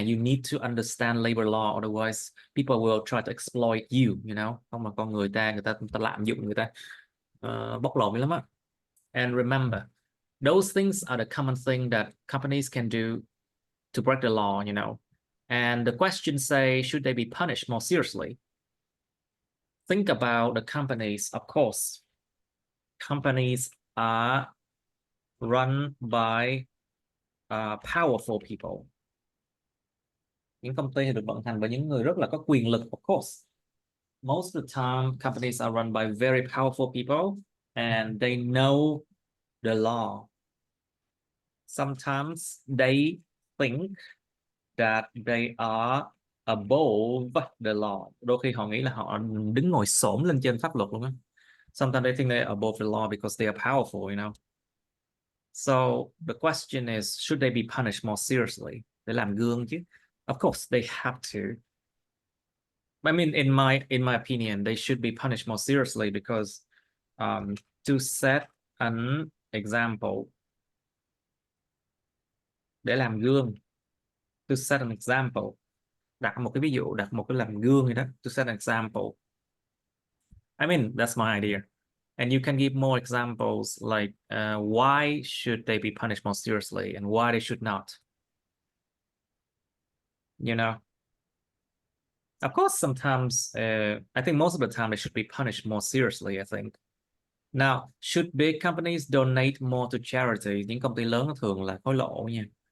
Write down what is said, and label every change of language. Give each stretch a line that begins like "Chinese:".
English: You need to understand labor law, otherwise people will try to exploit you, you know.
Vietnamese: Không mà con người ta lạm dụng, người ta bóc lột lắm á.
English: And remember, those things are the common thing that companies can do to break the law, you know. And the question say, should they be punished more seriously? Think about the companies. Of course, companies are run by powerful people.
Vietnamese: Những công ty được vận hành bởi những người rất là có quyền lực,
English: of course. Most of the time, companies are run by very powerful people and they know the law. Sometimes they think that they are above the law.
Vietnamese: Đôi khi họ nghĩ là họ đứng ngồi xổm lên trên pháp luật luôn á.
English: Sometimes they think they're above the law because they are powerful, you know. So the question is, should they be punished more seriously?
Vietnamese: Để làm gương chứ.
English: Of course, they have to. I mean, in my opinion, they should be punished more seriously because to set an example.
Vietnamese: Để làm gương.
English: To set an example.
Vietnamese: Đặt một cái ví dụ, đặt một cái làm gương gì đó.
English: To set an example. I mean, that's my idea. And you can give more examples like why should they be punished more seriously and why they should not. You know, of course, sometimes I think most of the time they should be punished more seriously, I think. Now, should big companies donate more to charity?
Vietnamese: Những công ty lớn thường là hối lộ nha.